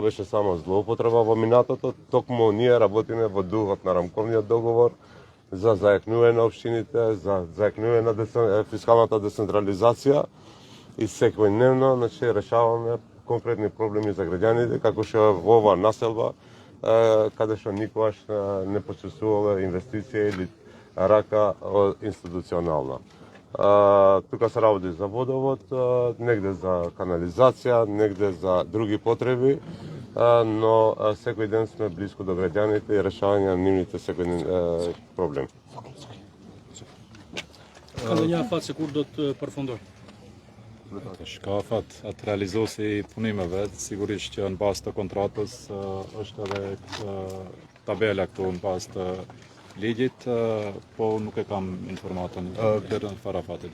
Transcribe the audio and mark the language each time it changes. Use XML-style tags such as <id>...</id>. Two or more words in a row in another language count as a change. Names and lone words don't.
<mk>беше само злоупотреба во минатото, токму ние работиме во духот на рамковниот договор за зајакнување на општините, за зајакнување на фискалната децентрализација и секојдневно решаваме конкретни проблеми за граѓаните, како што во оваа населба, каде што никогаш не почувствувале инвестиција или рака институционална. Тука се работи за водовод, негде за канализација, негде за други потреби, но секој ден сме близко до граѓаните и решавање на нивните секојдневни проблеми.</mk> <sq>Ka ndonjë afat kur do të përfundoj? Ka afat atë realizosi i punimeve, sigurisht që në bazë të kontratës është edhe tabela këtu në bazë të ligjit, po nuk e kam informatën deri në farafatit.</sq>